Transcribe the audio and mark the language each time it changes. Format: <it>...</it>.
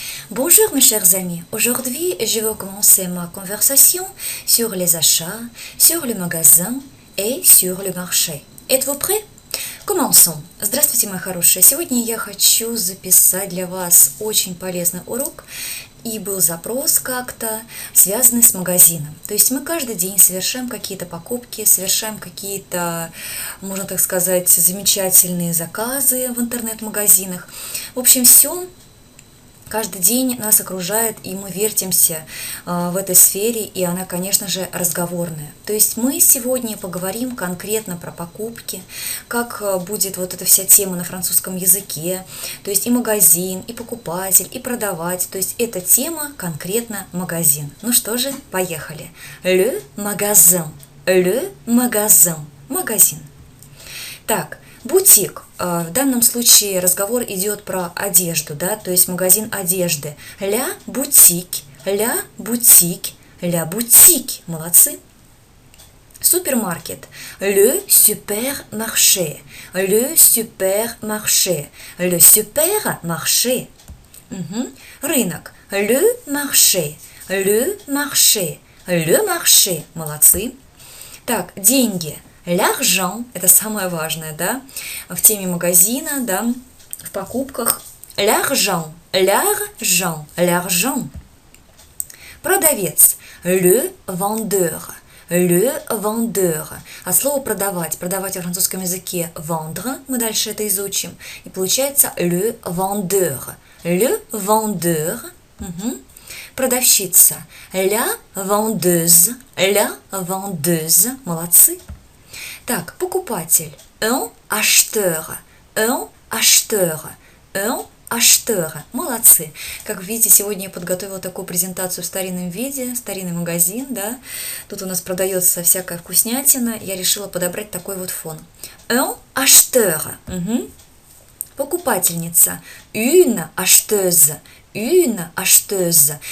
<fr>Bonjour mes chers amis, aujourd'hui je vais commencer ma conversation sur les achats, sur le magasin et sur le marché. Êtes-vous prêts? Commençons.</fr> <ru>Здравствуйте, мои хорошие. Сегодня я хочу записать для вас очень полезный урок, и был запрос как-то связанный с магазином. То есть мы каждый день совершаем какие-то покупки, совершаем какие-то, можно так сказать, замечательные заказы в интернет-магазинах. В общем, все. Каждый день нас окружает, и мы вертимся в этой сфере, и она, конечно же, разговорная. То есть мы сегодня поговорим конкретно про покупки, как будет вот эта вся тема на французском языке, то есть и магазин, и покупатель, и продавать. То есть эта тема конкретно магазин. Ну что же, поехали.</ru> <fr>Le magasin. Le magasin.</fr> <ru>Магазин. Так, бутик. В данном случае разговор идет про одежду, да, то есть магазин одежды.</ru> <fr>La boutique, la boutique, la boutique.</fr> <ru>Молодцы. Супермаркет.</ru> <fr>Le supermarché, le supermarché, le supermarché.</fr> <ru>Рынок.</ru> <fr>Le marché, le marché, le marché.</fr> <ru>Молодцы. Так, деньги.</ru> <fr>L'argent,</fr> <ru>это самое важное, да, в теме магазина, да, в покупках.</ru> <fr>L'argent, l'argent, l'argent.</fr> <ru>Продавец.</ru> <fr>Le vendeur, le vendeur.</fr> <ru>От слова продавать. Продавать во французском языке vendre, мы дальше это изучим. И получается</ru> <fr>le vendeur, le vendeur.</fr> <ru>Продавщица.</ru> <fr>La vendeuse, la vendeuse.</fr> <ru>Молодцы. Так, покупатель.</ru> <fr>Un acheteur, un acheteur, un acheteur.</fr> <ru>Молодцы. Как видите, сегодня я подготовила такую презентацию в старинном виде, старинный магазин, да. Тут у нас продается всякая вкуснятина. Я решила подобрать такой вот фон.</ru> <fr>Un acheteur.</fr> <ru>Покупательница.</ru> <fr>Une acheteuse. Une acheteuse.</fr>